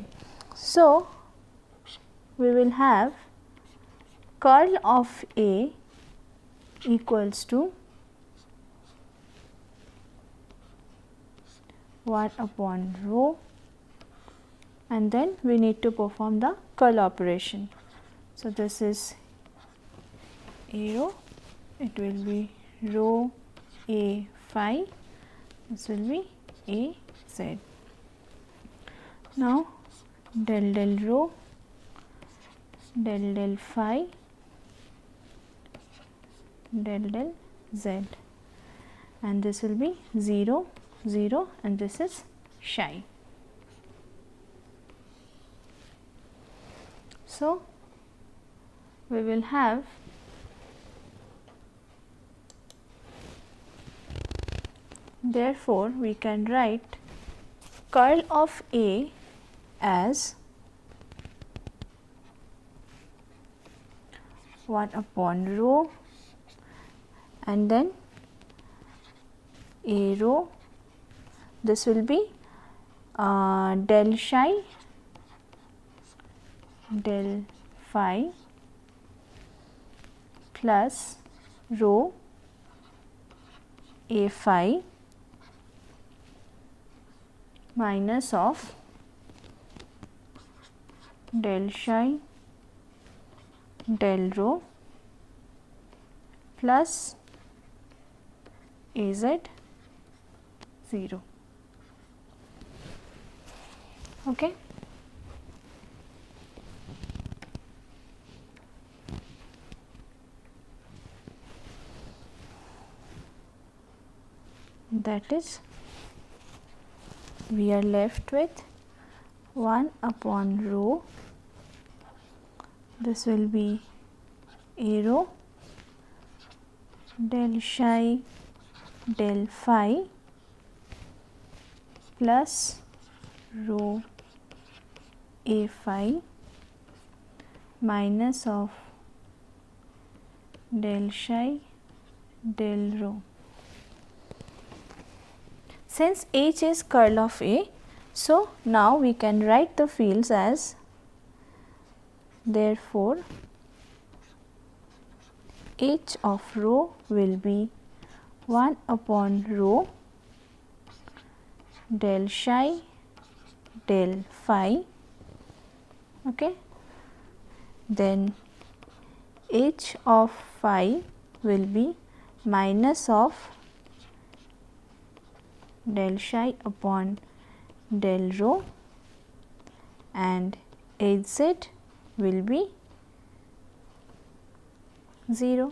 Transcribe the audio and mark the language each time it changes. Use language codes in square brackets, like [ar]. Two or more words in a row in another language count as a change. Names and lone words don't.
[en] So, we will have curl of A equals to 1 upon rho, and then we need to perform the curl operation. So, this is A rho, it will be rho A phi, this will be A z. Now, del del rho, del del phi, del del z, and this will be 0 0, and this is psi. So, we will have therefore, we can write curl of A as 1 upon rho, and then A rho, this will be del psi del phi plus rho A phi minus of del psi del rho plus A z 0. Okay. That is, we are left with 1 upon rho, this will be A rho del psi del phi plus rho A phi minus of del psi del rho. Since H is curl of A, so now we can write the fields as, therefore, H of rho will be 1 upon rho del psi del phi, okay. Then H of phi will be minus of del psi upon del rho, and Hz will be 0.